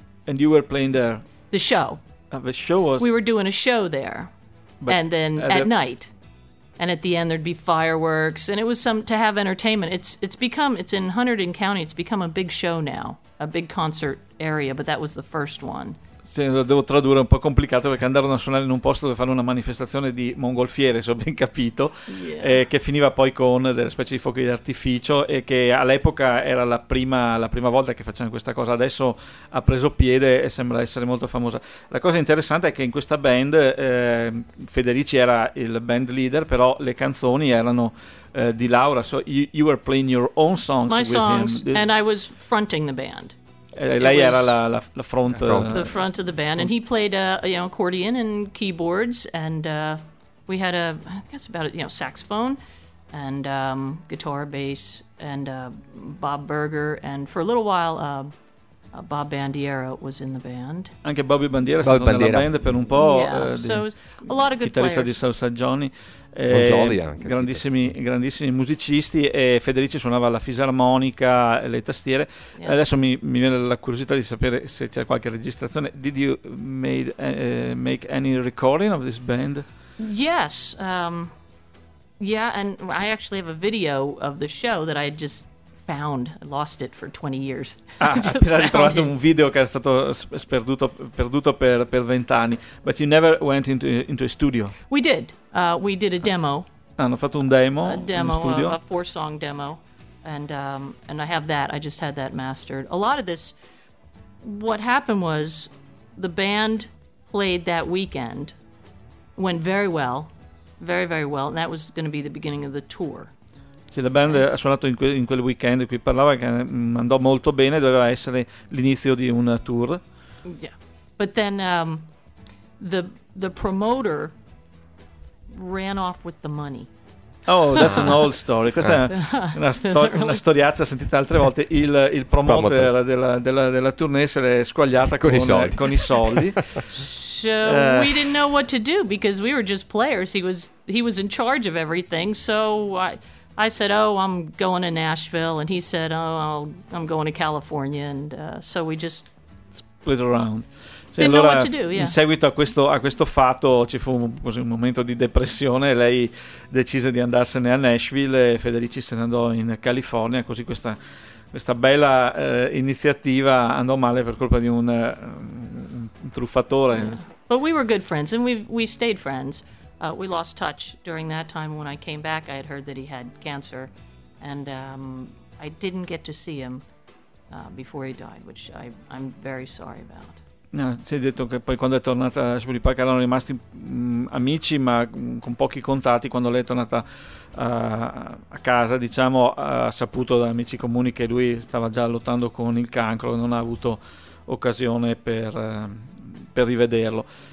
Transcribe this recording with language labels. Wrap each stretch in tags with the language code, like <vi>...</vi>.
<en>And you were playing there? The show. The show was... We were doing a show there. But and then at night. And at the end there'd be fireworks. And it was some to have entertainment. It's in Hunterdon County. It's become a big show now. A big concert area. But that was the first one.</en> <it>Sì, lo devo tradurre, è un po' complicato perché andarono a suonare in un posto dove fanno una manifestazione di mongolfiere, se ho ben capito, che finiva poi con delle specie di fuochi d'artificio, e che all'epoca era la prima volta che facevano questa cosa. Adesso ha preso piede e sembra essere molto famosa. La cosa interessante è che in questa band Federici era il band leader, però le canzoni erano di Laura.</it> <en>So you were playing your own songs. My with songs him. And I was fronting the band.</en> <it>Lei era la front,</it> <en>the front of the band, front. And he played you know, accordion and keyboards, and we had a, I guess about, you know, saxophone and guitar, bass, and Bob Berger, and for a little while Bob Bandiera was in the band.</en> <it>Anche Bobby Bandiera stato nella band per un po'.</it> <en>Yeah. A lot of good</en> <it>chitarrista Di Salsa Johnny. Anche, grandissimi musicisti, e Federici suonava la fisarmonica, le tastiere. Yeah. Adesso mi viene la curiosità di sapere se c'è qualche registrazione.</it> <en>Did you make any recording of this band? Yes. Yeah, and I actually have a video of the show that I just found. I lost it for 20 years.</en> <it>Appena ritrovato un video che era stato perduto per 20 anni.</it> <en>But you never went into a studio. We did. We did a demo.</en> <it>Hanno fatto un demo.</it> <en>A demo, a four-song demo, and I have that. I just had that mastered. A lot of this, what happened was, the band played that weekend, went very well, very very well, and that was going to be the beginning of the tour.</en> <it>Sì, la band ha suonato in quel weekend di cui parlava, che andò molto bene, doveva essere l'inizio di un tour.</it> <en>Yeah, but then the promoter ran off with the money. Oh, that's an old story.</en> <it>Questa è una storiaccia sentita altre volte. Il promoter della tournée se l'è squagliata con i soldi.</it> <en>So we didn't know what to do because we were just players. He was in charge of everything. So I said, oh, I'm going to Nashville, and he said, oh, I'm going to California, and so we just split around.</en> <it>Sì, allora,</it> <en>know what to do, yeah.</en> <it>In seguito a questo fatto ci fu un momento di depressione, lei decise di andarsene a Nashville e Federici se ne andò in California, così questa bella iniziativa andò male per colpa di un truffatore.</it> <en>Yeah. But we were good friends and we stayed friends. We lost touch during that time. When I came back, I had heard that he had cancer, and I didn't get to see him before he died, which I'm very sorry about.</en> <it>No, si è detto che poi quando è tornata a Shbury Park erano rimasti amici, ma con pochi contatti. Quando lei è tornata a casa, diciamo, ha saputo da amici comuni che lui stava già lottando con il cancro e non ha avuto occasione per rivederlo.</it>